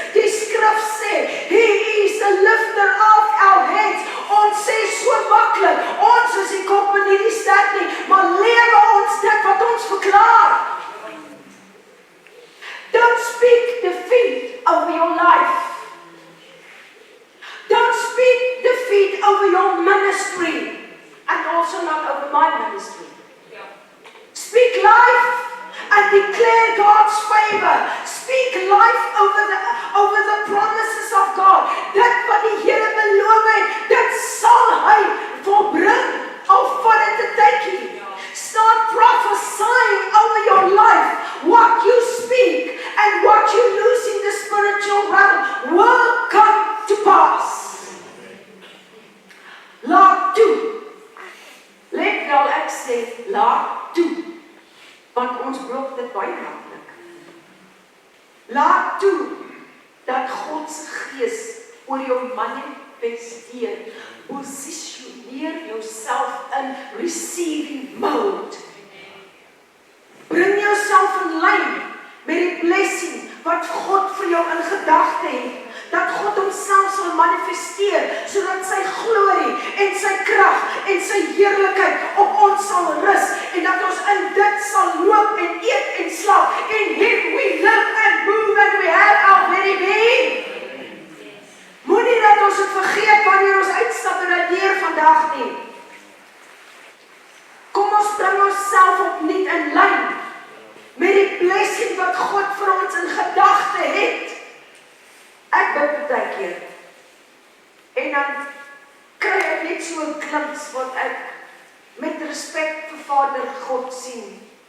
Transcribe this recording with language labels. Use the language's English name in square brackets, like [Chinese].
[Afrikaans] Die skrif sê, [English] He is the lifter of our heads. [Afrikaans] Ons sê so maklik, ons is die kop en nie die stert nie, maar lewe ons dit wat ons verklaar. [English] Don't speak defeat over your life. Don't speak defeat over your ministry, and also not over my ministry. Speak life and declare God's favor. Speak life over the promises of God. [Afrikaans] Dit wat die Here beloof het, dit sal hy volbring, al vat dit 'n tydjie. [English] Start prophesying over your life. What you speak and what you lose in the spiritual realm will come to pass. [Afrikaans] Laat toe. Let wel ek sê, laat toe. Want ons blok dit baie maklik. Laat toe dat God se gees oor jou manifesteer. [English] Positioneer yourself in receiving mode. [Afrikaans] Bring jouself in lyn met die blessing wat God vir jou in gedagte het. Dat God homself sal manifesteer, sodat sy glorie en sy krag en sy heerlikheid op ons sal rus, en dat ons in dit sal loop en eet en slaap, [English] in Him we live and move and we have our very being. [Afrikaans] Moenie dat ons het vergeet wanneer ons uitstap en uit deur vandag nie. Kom ons bring onsself opnuut in lyn met die blessing wat God vir ons in gedagte het. Ek bid baie keer, glimpse wat ek met respek vir Vader God sien.